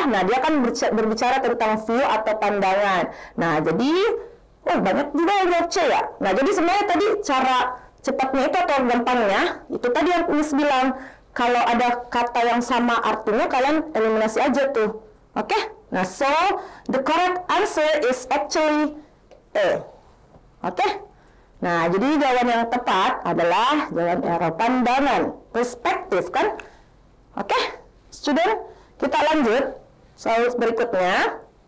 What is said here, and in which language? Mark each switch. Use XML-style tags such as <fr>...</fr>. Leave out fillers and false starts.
<id>Nah, dia kan berbicara tentang view atau pandangan. Nah, jadi banyak juga yang jawab C ya. Nah, jadi sebenarnya tadi cara cepatnya itu atau gampangnya, itu tadi yang Miss bilang, kalau ada kata yang sama artinya, kalian eliminasi aja tuh. Oke?</id> <en>Nah, so, the correct answer is actually A.</en> <id>Oke? Nah, jadi jawaban yang tepat adalah jawaban arrow pandangan. Perspektif kan? Oke? Student? Kita lanjut soal berikutnya.</id>